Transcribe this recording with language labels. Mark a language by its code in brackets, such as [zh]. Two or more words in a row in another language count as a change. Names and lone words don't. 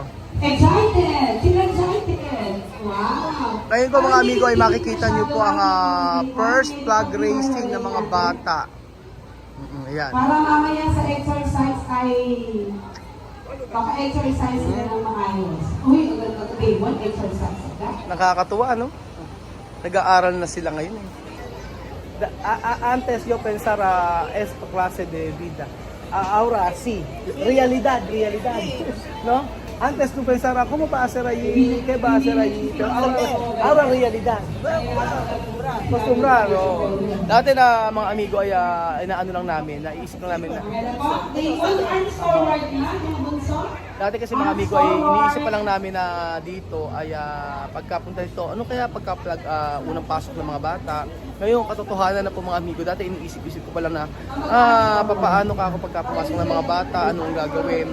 [en] Excited! Sila excited! Wow! [tl] Ngayon po mga amigo ay makikita nyo po ang [en] first flag racing [tl] ng mga bata. Ayan. Para mamaya sa exercise ay baka-exercise sila ng maayos. Uy, [en] day one exercise. [tl] Nakakatuwa, no? Nag-aaral na sila ngayon, eh. [es] Antes yo pensar esta clase de vida. Ahora sí, realidad, ¿no? Antes tú pensabas, ¿cómo va a ser allí? ¿Qué va a hacer allí? Pero ahora realidad. Acostumbrar, no? [tl] Dati na mga amigo ay inaano lang namin, naiisip lang namin na. Dati kasi mga amigo ay iniisip pa lang namin na dito ay pagkapunta dito, ano kaya pagka-plug unang pasok ng mga bata. Ngayon, katotohanan na po mga amigo, dati iniisip-isip ko pa lang na papaano ka ako pagkapasok ng mga bata, ano ang gagawin.